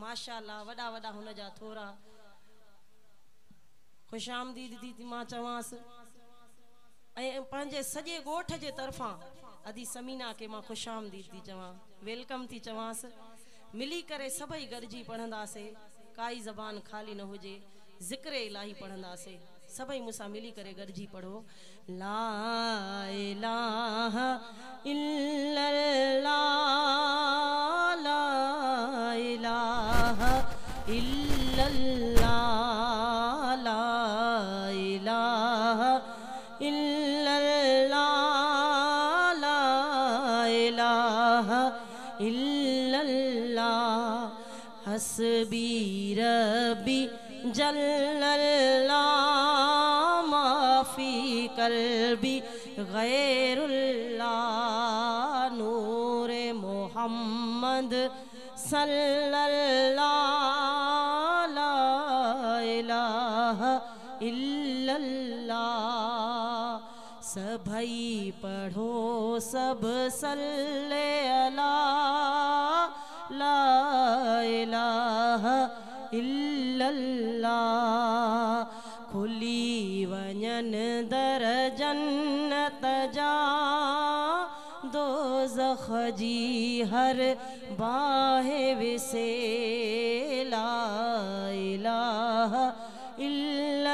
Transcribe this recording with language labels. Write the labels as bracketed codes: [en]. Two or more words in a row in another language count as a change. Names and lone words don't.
[sd] माशाअल्लाह वॾा वॾा हुन जा थोरा ख़ुशामदीद थी मां चवांसि ऐं पंहिंजे सॼे ॻोठ जे तरफ़ां अदी समीना खे मां ख़ुशामदीद थी चवां, वेलकम थी चवांसि। मिली करे सभई गॾिजी पढ़ंदासीं, काई ज़बान ख़ाली न हुजे, ज़िक्र इलाही पढ़ंदासीं। सभई मूंसां मिली करे गॾिजी पढ़ो। [ar] لا إله إلا الله، لا إله إلا الله, لا إله إلا الله، لا إله إلا الله، حسبي ربي جل الله, ما في قلبي غير الله، نور محمد صلى الله، لا إله إلا الله. [sd] सभई पढ़ो सब [ar] صلى على، لا إله إلا الله. [sd] खुली वञन दर जन्नत जा, दोज़ख जी हर बाहे विसे, [ar] لا إله إلا الله.